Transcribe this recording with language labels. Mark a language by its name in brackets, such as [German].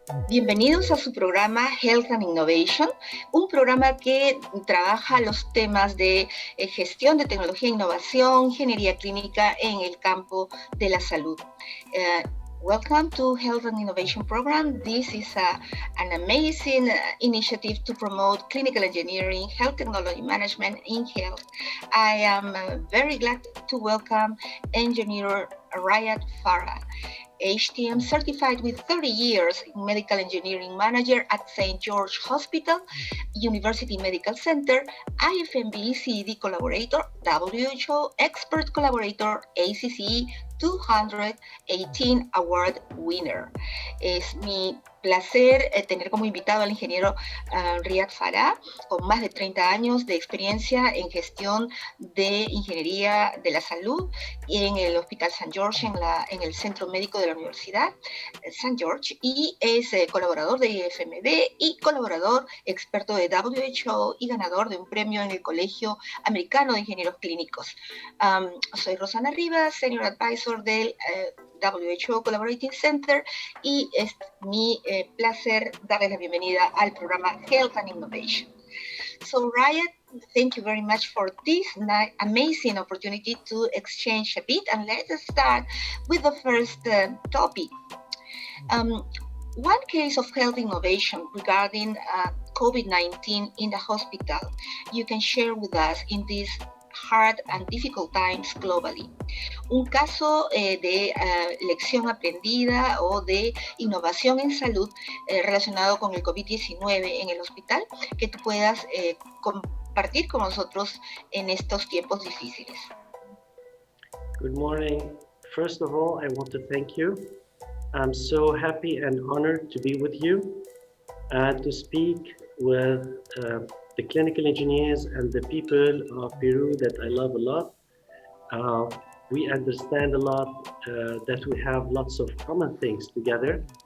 [Spanish] Bienvenidos a su programa Health and Innovation, un programa que trabaja los temas de gestión de tecnología e innovación, ingeniería clínica en el campo de la salud. [English] Welcome to Health and Innovation Program. This is an amazing initiative to promote clinical engineering, health technology management in health. I am very glad to welcome engineer Riad Farah, HTM certified with 30 years in medical engineering manager at St. George Hospital, University Medical Center, IFMBE-CED Collaborator, WHO Expert Collaborator, ACCE 218 Award Winner. [Spanish] Es mi placer tener como invitado al ingeniero Riad Farah, con más de 30 años de experiencia en gestión de ingeniería de la salud en el Hospital St. George, en el Centro Médico de la Universidad St. George, y es colaborador de IFMB y colaborador experto de WHO y ganador de un premio en el Colegio Americano de Ingenieros Clínicos. Soy Rossana Rivas, Senior Advisor del WHO Collaborating Center, y es mi placer darles la bienvenida al programa Health and Innovation. [English] So Riad, thank you very much for this amazing opportunity to exchange a bit, and let us start with the first topic. One case of health innovation regarding COVID-19 in the hospital you can share with us in these hard and difficult times globally. [Spanish] Un caso de lección aprendida o de innovación en salud relacionado con el COVID-19 en el hospital que tú puedas compartir con nosotros en estos tiempos difíciles. [English] Good morning. First of all, I want to thank you. I'm so happy and honored to be with you and to speak with the clinical engineers and the people of Peru that I love a lot. We understand a lot that we have lots of common things together.